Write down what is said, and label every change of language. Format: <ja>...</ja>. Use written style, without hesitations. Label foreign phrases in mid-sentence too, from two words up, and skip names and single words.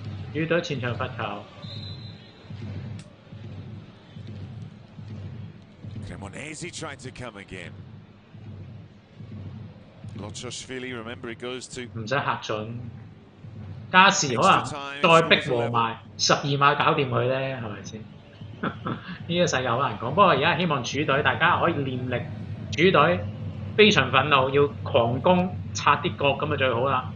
<yue>主隊前場罰球。</yue> <en>Cremonese tried to come again. Lochoshvili, remember it goes to</en> <yue>唔使嚇準，加時可能再逼和埋12碼搞掂佢咧，係咪先？呢個世界好難講。不過而家希望主隊大家可以念力，主隊非常憤怒，要狂攻拆啲角咁就最好啦。</yue>